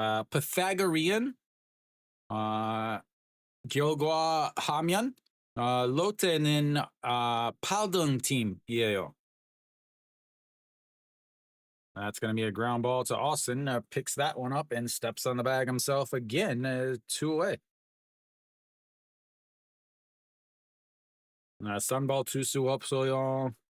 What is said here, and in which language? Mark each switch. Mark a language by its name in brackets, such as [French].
[Korean] Pythagorean 아 결과하면 롯데는 8등 팀이에요. [English] That's going to be a ground ball to Austin. Picks that one up and steps on the bag himself again. 2 away. [Korean] Sunball 투수 없어요.